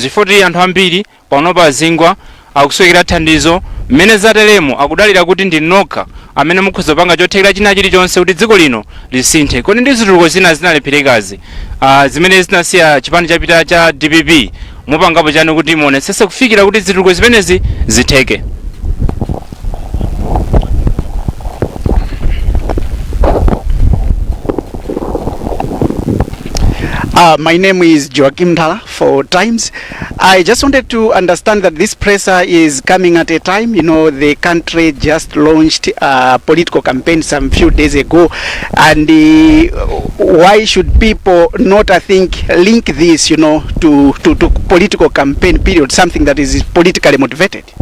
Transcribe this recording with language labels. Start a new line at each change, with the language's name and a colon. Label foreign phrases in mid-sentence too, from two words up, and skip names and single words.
Nyanja: Chifukwa anthu ambiri panopa azingwa akuswekera thandizo mmene zatelemo akudalira kuti ndi nokha amene mukhoza panga chothekera china chilichonse kuti dziko lino lisinthe. Kodi ndi zitukuko zina zinalepherazi zimene zinasiya chipani chapita cha DPP mupangapo chani kuti muonetsetse kufikira kuti zitukuko zimenezi zitheke?
English: My name is Joachim Dala for Times. I just wanted to understand that this presser is coming at a time, the country just launched a political campaign some few days ago, and why should people not, I think, link this, to political campaign period, something that is politically motivated?